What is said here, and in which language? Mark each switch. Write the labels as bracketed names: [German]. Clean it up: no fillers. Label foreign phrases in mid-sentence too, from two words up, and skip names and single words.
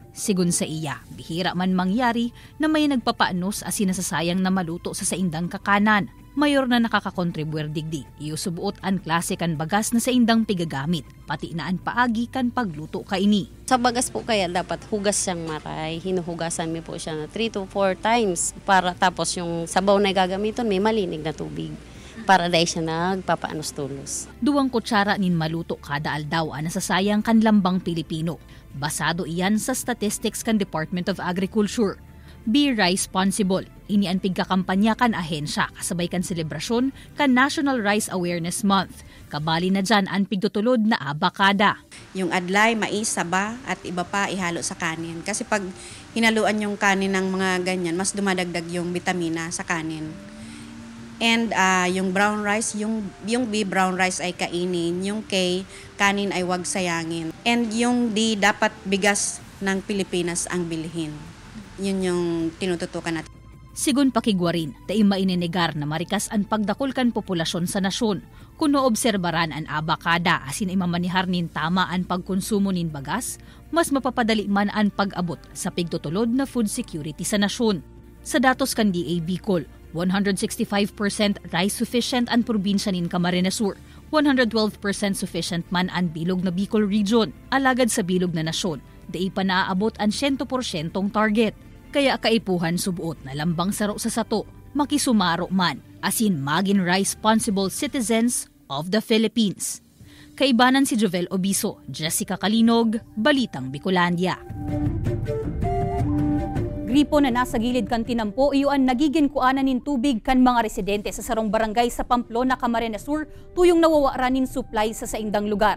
[Bikol] Sigun sa iya, bihira man mangyari na may nagpapaanos as sinasasayang na maluto sa saindang kakanan. Mayor na nakakakontribuer digdi, iusubuot ang klase kan bagas na saindang pigagamit, pati na ang paagi kan pagluto ka ini. Sa bagas po kaya dapat hugas siyang maray, hinuhugasan mi po siya na [English] 3 to 4 times [Bikol] para tapos yung sabaw na gagamiton may malinig na tubig. Para dahil siya nagpapaanos tulos. 2 kutsara nin maluto kada aldaw ang nasasayang kan lambang Pilipino. Basado iyan sa statistics kan Department of Agriculture. Be Rice-Sponsible, ini ang pigkakampanya kan ahensya kasabay kan selebrasyon kan National Rice Awareness Month. Kabali na dyan ang pigtutulod na abakada. [Filipino] Yung adlay, mais, saba at iba pa ihalo sa kanin. Kasi pag hinaluan yung kanin ng mga ganyan, mas dumadagdag yung vitamina sa kanin. And yung brown rice, yung B brown rice ay kainin, yung K kanin ay wag sayangin. And yung D dapat bigas ng Pilipinas ang bilhin. Yun yung tinututukan natin. [Bikol] Sigun pakigwarin, tayo maininegar na marikas ang pagdakulkan populasyon sa nasyon. Kung noobserbaran ang abakada asin imamanihar nin tama ang pagkonsumo nin bagas, mas mapapadali man ang pag-abot sa pigtutulod na food security sa nasyon. Sa datos kan DA Bicol, 165% [English] rice sufficient [Bikol] ang probinsya nin Camarines Sur, 112% sufficient man ang bilog na Bicol region. Alagad sa bilog na nasyon, dai pa naaabot ang 100% target. Kaya kaipuhan subuot na lambang saro sa sato, makisumaro man, asin maging [English] rice-sponsible citizens of the Philippines. [Bikol] Kaibanan si Jovel Obiso, Jessica Kalinog, Balitang Bicolandia. Gripo na nasa gilid kan tinampo, iyon nagiging kuanan nin tubig kan mga residente sa sarong barangay sa Pamplona, Camarines Sur, tuyong nawawara nin supply sa saindang lugar.